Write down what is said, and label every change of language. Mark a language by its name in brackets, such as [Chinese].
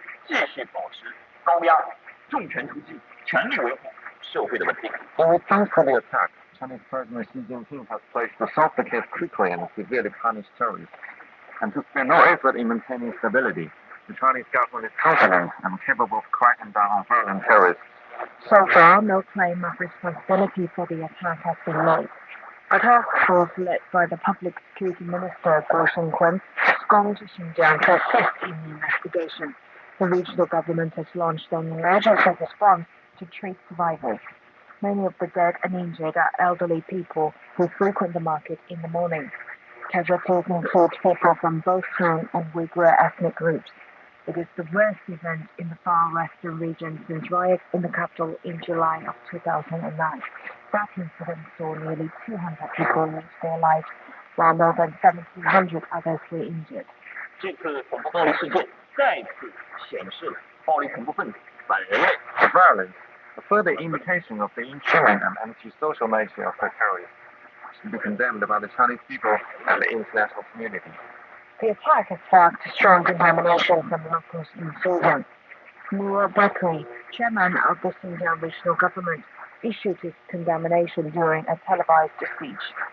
[Chinese] 继续保持高压、重拳出击，全力维护社会的稳定。 [English] In response to the attack, Chinese President Xi Jinping has pledged to solve the case quickly and severely punish terrorists, and to spare no effort in maintaining stability. The Chinese government is confident and capable of cracking down on violent terrorists. So far, no claim of responsibility for the attack has been made. A task force led by the Public Security Minister, Guo Shengquan, has gone to Xinjiang to assist in the investigation. The regional government has launched an emergency response to treat survivors. Many of the dead and injured are elderly people who frequent the market in the morning. Casualties include people from both Han and Uyghur ethnic groups. It is the worst event in the far western region since riots in the capital in July of 2009. That incident saw nearly 200 people lose their lives, while more than 1,700 others were injured. [Chinese] 这次恐怖暴力事件再次显示了暴力恐怖分子反人类。 [English] The violence, a further indication of the inhuman and anti-social nature of the terrorists, should be condemned by the Chinese people and the international community. The attack has sparked strong condemnation from locals in Xinjiang. Noor Bakri, chairman of the Xinjiang regional government, issued his condemnation during a televised speech.